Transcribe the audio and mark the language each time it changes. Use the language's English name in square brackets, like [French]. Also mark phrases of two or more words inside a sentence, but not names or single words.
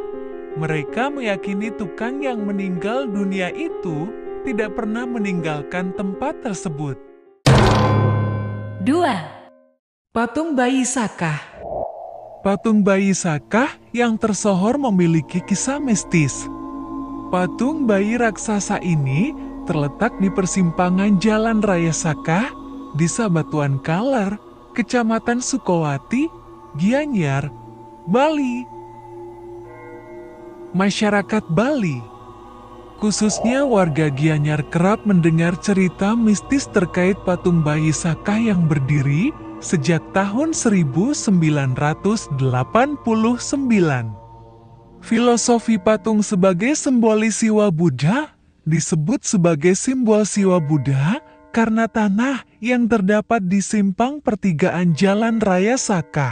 [Indonesian] Mereka meyakini tukang yang meninggal dunia itu tidak pernah meninggalkan tempat tersebut. 2. Patung bayi Sakah. Patung bayi Sakah yang tersohor memiliki kisah mistis. Patung bayi raksasa ini terletak di persimpangan Jalan Raya Sakah, Desa Batuan Kaler, Kecamatan Sukowati, Gianyar, Bali. Masyarakat Bali, khususnya warga Gianyar, kerap mendengar cerita mistis terkait patung bayi Sakah yang berdiri sejak tahun 1989. Filosofi patung sebagai simbolis Siwa Buddha disebut sebagai simbol Siwa Buddha karena tanah yang terdapat di simpang pertigaan Jalan Raya Sakah.